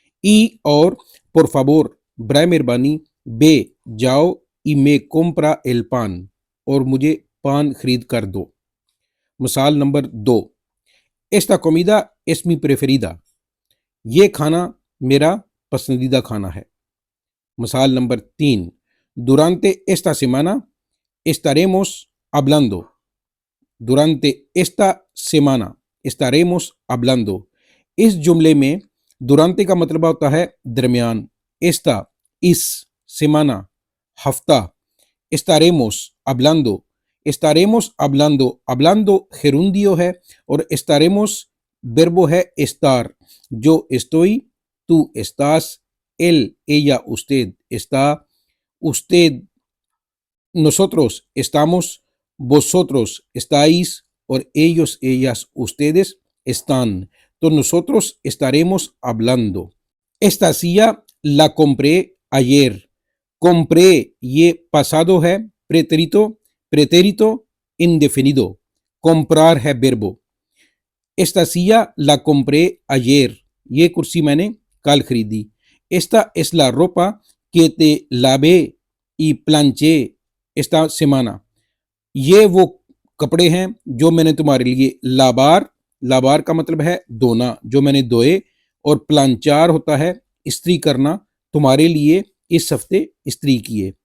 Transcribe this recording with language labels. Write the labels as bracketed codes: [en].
[hi] ई और [es] por favor, [hi] बराए मेहरबानी, बे जाओ, [es] y me compra el pan, [hi] और मुझे पान खरीद कर दो। मिसाल number 2, [es] esta comida es mi preferida, [hi] ये खाना मेरा पसंदीदा खाना है। [es] मिसाल नंबर 3, durante esta semana estaremos hablando, durante esta semana estaremos hablando। [hi] इस जुमले में दुरांते का मतलब होता है दरमियान, एस्ता इस, सेमाना हफ्ता, [es] estaremos hablando, estaremos hablando, hablando gerundio है और estaremos verbo है estar, जो estoy, tú estás, él, ella, usted está, usted, nosotros estamos, vosotros estáis और ellos, ellas, ustedes están। [hi] तो [es] nosotros estaremos hablando। Esta silla la compré ayer। compré ये pasado है, pretérito indefinido, comprar है verbo। Esta silla la compré ayer, [hi] ये कुर्सी मैंने कल खरीदी। [es] Esta es la ropa que te lavé y planché esta semana, [hi] ये वो कपड़े हैं जो मैंने तुम्हारे लिए लाबार, लाबार का मतलब है धोना, जो मैंने धोए, और प्लांचार होता है इस्त्री करना, तुम्हारे लिए इस हफ्ते इस्त्री किए।